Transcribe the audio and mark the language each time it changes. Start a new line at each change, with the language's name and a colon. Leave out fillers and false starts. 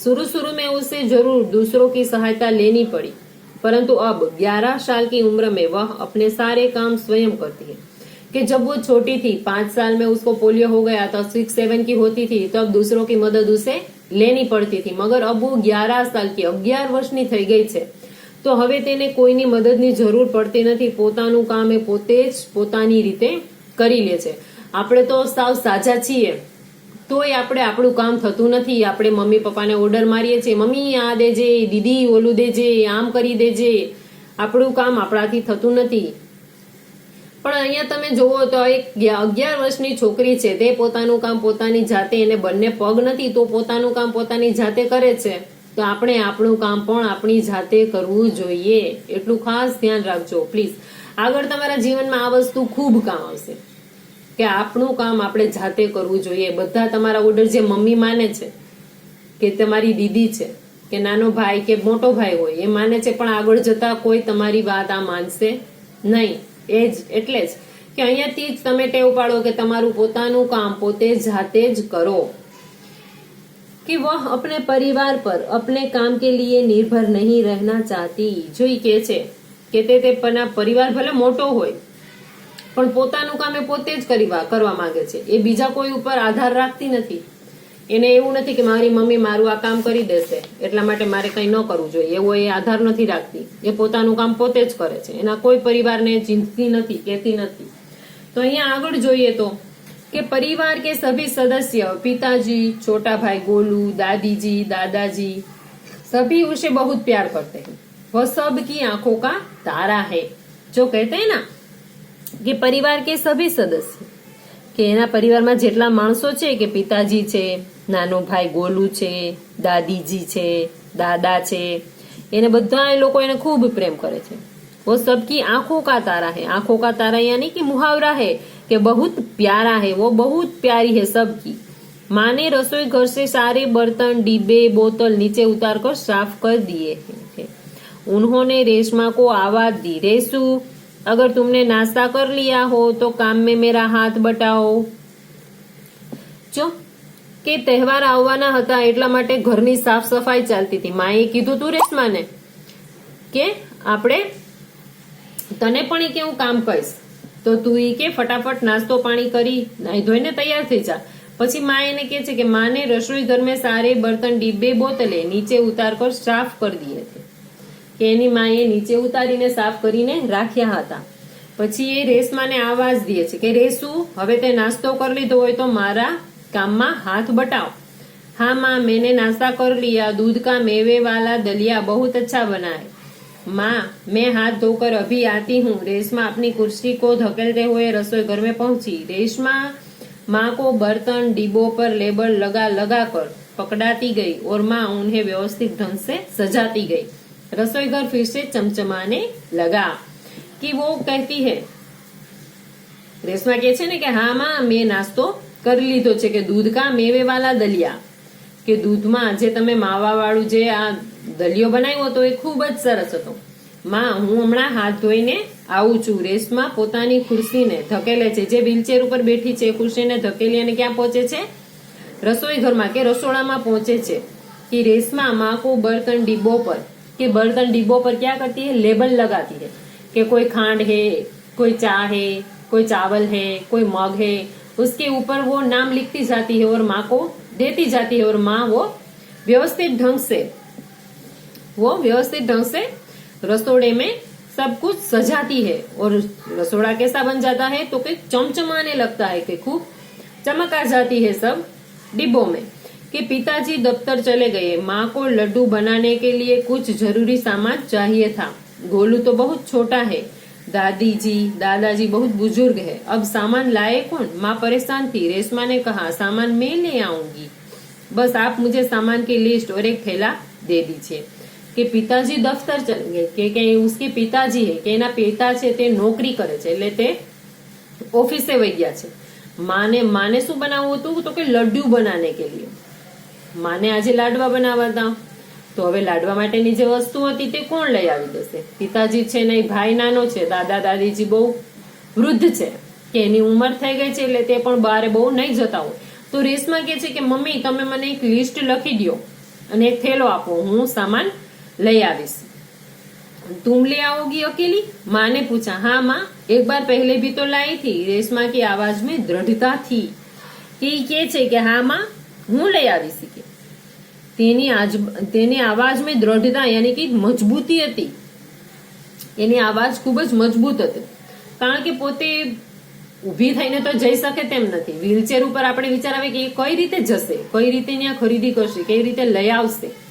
Hindi: शुरू में उसे जरूर दूसरों की सहायता लेनी पड़ी, परंतु अब 11 साल की उम्र में वह अपने सारे काम स्वयं करती है। कि जब वो छोटी थी 5 साल में उसको पोलियो हो गया था, 6-7 की होती थी, तब दूसरों की मदद उसे लेनी पड़ती थी, मगर अब वो 11 साल की
Gujarati: 11 વર્ષની થઈ ગઈ છે તો હવે તેને કોઈની મદદની જરૂર પડતી નથી। પોતાનું કામ એ પોતે જ પોતાની રીતે કરી લે છે। આપણે તો સાવ સાજા છીએ તોય આપણે આપણું કામ થતું નથી। આપણે મમ્મી પપ્પાને ઓર્ડર મારીએ છીએ, મમ્મી આ દેજે, દીદી ઓલું દેજે, આમ કરી દેજે, આપણું કામ આપણાથી થતું નથી। પણ અહીંયા તમે જોવો તો એક 11 વર્ષની છોકરી છે, તે પોતાનું કામ પોતાની જાતે, એને બંને પગ નથી તો પોતાનું કામ પોતાની જાતે કરે છે, તો આપણે આપણું કામ પણ આપણી જાતે કરવું જોઈએ, એટલું ખાસ ધ્યાન રાખજો પ્લીઝ। આગળ તમારા જીવનમાં આ વસ્તુ ખૂબ કામ આવશે કે આપણું કામ આપણે જાતે કરવું જોઈએ। બધા તમારા ઓર્ડર જે મમ્મી માને છે કે તમારી દીદી છે કે નાનો ભાઈ કે મોટો ભાઈ હોય એ માને છે, પણ આગળ જતા કોઈ તમારી વાત આ માનશે નહીં। એટલે જ કે અહીંયાથી જ તમે ટેવ પાડો કે તમારું પોતાનું કામ પોતે જાતે જ કરો।
Hindi: कि वह अपने परिवार पर अपने काम के लिए निर्भर नहीं रहना चाहती।
Gujarati: जो ઈ કે છે કે તે પરિવાર ભલે મોટો હોય પણ પોતાનું કામ એ પોતે જ કરવા માંગે છે, એ બીજા કોઈ ઉપર આધાર રાખતી નથી। એને એવું નથી કે મારી મમ્મી મારું આ કામ કરી દેશે એટલા માટે મારે કંઈ ન કરવું જોઈએ, એવો એ આધાર નથી રાખતી। એ પોતાનું કામ પોતે જ કરે છે, એના કોઈ પરિવારને ચિંતતી નથી, કહેતી નથી। તો અહીંયા આગળ જોઈએ તો
Hindi: कि परिवार के सभी सदस्य पिताजी, छोटा भाई गोलू, दादी जी, दादाजी सभी उसे बहुत प्यार करते हैं। वह सबकी आंखों का तारा है। जो कहते हैं ना कि परिवार के सभी सदस्य
Gujarati: કે એના પરિવારમાં જેટલા માણસો છે કે પિતાજી છે, નાનો ભાઈ ગોલુ છે, દાદીજી છે, દાદા છે, એને બધા લોકો એને ખૂબ પ્રેમ કરે છે।
Hindi: वो सबकी आंखों का तारा है। आंखों का तारा यानी कि मुहावरा है कि बहुत प्यारा है, वो बहुत प्यारी है सबकी। माँ ने रसोई घर से सारे बर्तन, डिब्बे, बोतल नीचे उतार कर साफ कर दिए हैं। उन्होंने रेशमा को आवाज दी, रेशु अगर तुमने नाश्ता कर लिया हो तो काम में मेरा हाथ बटाओ।
Gujarati: जो કે તહેવાર આવવાના હતા એટલા માટે ઘરની સાફ સફાઈ ચાલતી હતી। માએ કીધું તું રેશમાને કે આપણે તને પણ ઈ કે હું કામ કહીશ તો તું ઈ કે ફટાફટ નાસ્તો પાણી કરી નાઈ ધોઈને તૈયાર થઈ જા। પછી માં એને કહે છે કે માને રસોઈ ઘર
Hindi: में सारे बर्तन डिब्बे बोतले नीचे उतार कर साफ कर दिए थे।
Gujarati: કે એની માએ નીચે ઉતારીને સાફ કરીને રાખ્યા હતા। પછી એ રેશમાને આવાજ દે છે કે રેશુ હવે તે નાસ્તો કરી લીધો હોય તો મારા કામમાં
Hindi: हाथ बटाओ। हाँ माँ मैंने नाश्ता कर लिया, दूध का मेवे वाला दलिया बहुत अच्छा बना है। माँ मैं हाथ धोकर अभी आती हूँ। रेशमा अपनी कुर्सी को धकेलते हुए रसोई घर में पहुंची। रेशमा माँ को बर्तन डिब्बों पर लेबल लगा लगा कर पकड़ाती गई और माँ उन्हें व्यवस्थित ढंग से सजाती गई। रसोई घर फिर से चमचमाने लगा। कि वो कहती है,
Gujarati: रेशमा કહે છે ને કે હા માં મેં નાસ્તો કરી લીધો છે કે
Hindi: दूध का मेवे वाला दलिया,
Gujarati: કે દૂધમાં જે તમે માવા વાળું જે આ દલિયો બનાવ્યો હતો એ ખૂબ જ સરસ હતો। માં હું હમણાં હાથ ધોઈને આવું છું। રેશમા પોતાની ખુરશીને ધકેલે છે, જે વ્હીલચેર ઉપર બેઠી છે ખુરશીને ધકેલી અને ક્યાં પહોંચે છે? રસોઈ ઘરમાં કે રસોડામાં પહોંચે છે।
Hindi: कि रेशमा माँ को बर्तन डिब्बों पर, कि बर्तन डिब्बों पर क्या करती है? लेबल लगाती है कि कोई खांड है, कोई चाय है, कोई चावल है, कोई मग है, उसके ऊपर वो नाम लिखती जाती है और माँ को देती जाती है। और माँ वो व्यवस्थित ढंग से रसोड़े में सब कुछ सजाती है। और रसोड़ा कैसा बन जाता है? तो कि चमचमाने लगता है, कि खूब चमक आ जाती है सब डिब्बों में। कि पिताजी दफ्तर चले गए। माँ को लड्डू बनाने के लिए कुछ जरूरी सामान चाहिए था। गोलू तो बहुत छोटा है, दादाजी बहुत बुजुर्ग है, अब सामान लाए कौन? माँ परेशान थी। रेशमा ने कहा सामान मैं ले आऊंगी, बस आप मुझे सामान की लिस्ट और एक थैला दे दीजिए।
Gujarati: કે પિતાજી દફતર ચલે ગયે કે
Hindi: उसके पिताजी है
Gujarati: કે એના પિતા છે તે નોકરી કરે છે એટલે તે ઓફિસે વઈ ગયા છે। માને શું બનાવવું હતું? તો કે લડ્ડુ બનાને કે लिए માને આજે લાડવા બનાવવા હતા। તો હવે લાડવા માટેની જે વસ્તુ હતી તે કોણ લઈ આવી દેશે? પિતાજી છે નહીં, ભાઈ નાનો છે, દાદા દાદીજી બહુ વૃદ્ધ છે કે એની ઉંમર થઈ ગઈ છે એટલે તે પણ બહાર બહુ નહીં જતા હોય। તો રેશમા કહે છે કે મમ્મી તમે મને એક લિસ્ટ લખી દો અને એક થેલો આપો, હું સામાન લઈ આવીશ।
Hindi: तुम ले आओगी अकेली? माँ ने पूछा। हाँ माँ, एक बार पहले भी तो लाई थी। रेशमा की आवाज में दृढ़ता थी। कि हाँ माँ
Gujarati: હું લઈ આવીશ। કે તેની આવાજમાં દ્રઢતા યાની કે મજબૂતી હતી। એની આવાજ ખૂબ જ મજબૂત હતી કારણ કે પોતે ઊભી થઈને તો જઈ શકે તેમ નથી। વ્હીલચેર ઉપર આપણે વિચાર આવે કે એ કઈ રીતે જશે, કઈ રીતે ત્યાં ખરીદી કરશે, કઈ રીતે લઈ આવશે।